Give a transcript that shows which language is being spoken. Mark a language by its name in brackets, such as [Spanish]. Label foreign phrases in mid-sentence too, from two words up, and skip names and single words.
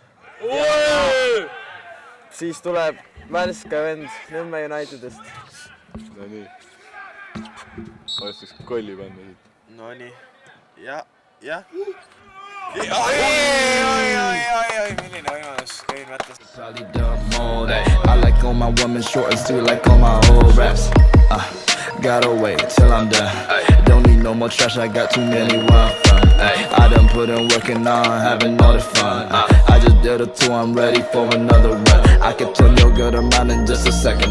[Estonian] Siis tuleb värske vend Nõmme Unitedest. No nii. Vastaks kolli panna siit. No nii. Ja. Milline võimalus, Kein Mätas. [English] I like all my women short and sweet like all my old raps. Gotta wait till I'm done. Don't need no more trash, I got too many where I'm from. I done put in work and now I'm having all the fun. I just did a tour, I'm ready for another run. I can turn your good around in just a second.